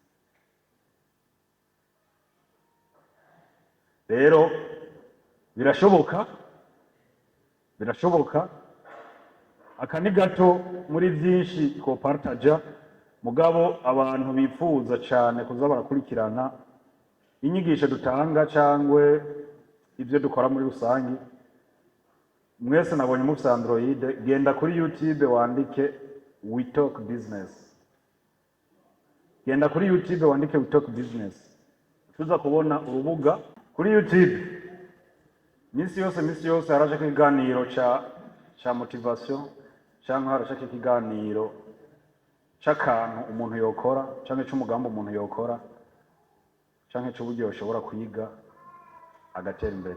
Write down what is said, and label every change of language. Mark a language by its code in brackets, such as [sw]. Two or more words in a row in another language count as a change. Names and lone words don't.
[rn] Rero birashoboka akani gato muri byinshi twopartaja, mugabo abantu bifuza cyane kuza barakurikirana inyigisho dutanga cyangwe ibyo dukora muri rusangi. Mwese nabonye mufite Android, genda kuri YouTube wandike We Talk Business. Genda kuri YouTube wandike We Talk Business, tuza kubona urubuga kuri YouTube. Misi yose harashaka ikiganiro cha motivation cyangwa harashaka ikiganiro c'akantu umuntu yokora cyangwa c'umugambo umuntu yokora cyangwa c'uburyo ushobora kwiga agatera imbere.